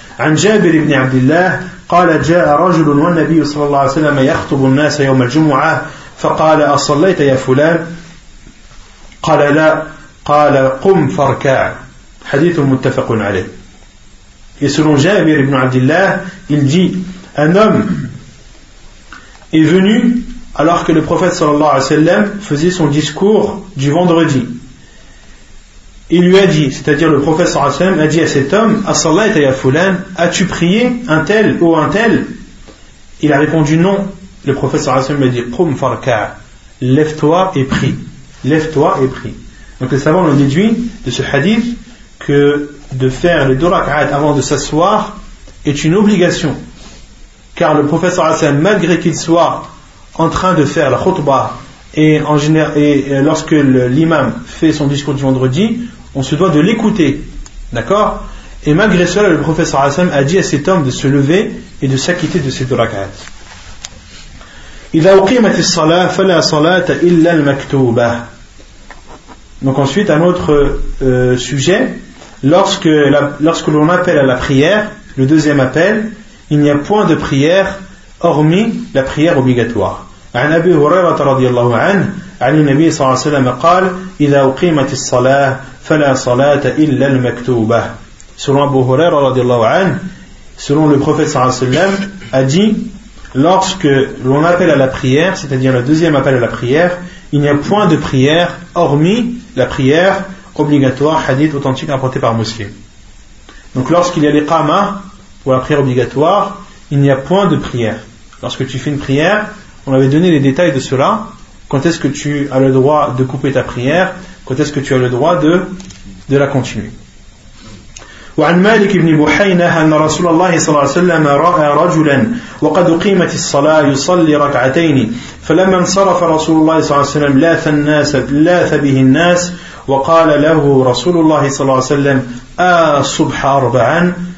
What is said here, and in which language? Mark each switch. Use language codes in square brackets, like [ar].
[ar] عن جابر بن عبد الله قال جاء رجل والنبي صلى الله عليه وسلم يخطب الناس يوم الجمعة فقال أصليت يا فلان قال لا قال قم فاركع حديث متفق عليه. [fr] Et selon Jabir ibn Abdillah, il dit, un homme est venu alors que le prophète sallallahu alayhi wa sallam faisait son discours du vendredi. Il lui a dit, c'est-à-dire le prophète sallallahu alayhi wa sallam a dit à cet homme, « [ar] As-salat ya fulan, [fr] as-tu prié un tel ou un tel ?» Il a répondu non. Le prophète sallallahu alayhi wa sallam a dit, « [ar] Qum farka'a, [fr] lève-toi et prie. Lève-toi et prie. » Donc les savants ont déduit de ce hadith que de faire les deux rak'at avant de s'asseoir est une obligation. Car le prophète sallallahu alayhi wa sallam, malgré qu'il soit en train de faire la khutba, et, en général, et lorsque l'imam fait son discours du vendredi, on se doit de l'écouter, d'accord. Et malgré cela, le professeur Hassan a dit à cet homme de se lever et de s'acquitter de ses deux rak'at. [ar] إذا أقيمت الصلاة فلا صلاة إلا المكتوبة. [fr] Donc ensuite, un autre sujet, lorsque l'on appelle à la prière, le deuxième appel, il n'y a point de prière hormis la prière obligatoire. [ar] عن أبي هريرة رضي الله عنه عن النبي صلى الله عليه وسلم قال إذا أقيمت الصلاة فلا صلاة إلا المكتوبة. [fr] Selon أبو هريرة رضي الله عنه, selon le prophète صلى الله عليه وسلم a dit, lorsque l'on appelle à la prière, c'est-à-dire le deuxième appel à la prière, il n'y a point de prière hormis la prière obligatoire. Hadith authentique rapporté par Muslim. Donc lorsqu'il y a les qama ou la prière obligatoire, il n'y a point de prière. Lorsque tu fais une prière, on avait donné les détails de cela. Quand est-ce que tu as le droit de couper ta prière? Quand est-ce que tu as le droit de la continuer? [ar] وعن مالك بن بحينة أن رسول الله صلى الله عليه وسلم رأى رجلا وقد أقيمت الصلاة يصلي ركعتين فلما انصرف رسول الله صلى الله عليه وسلم لاث به الناس وقال له رسول الله صلى الله عليه وسلم الصبح أربعا.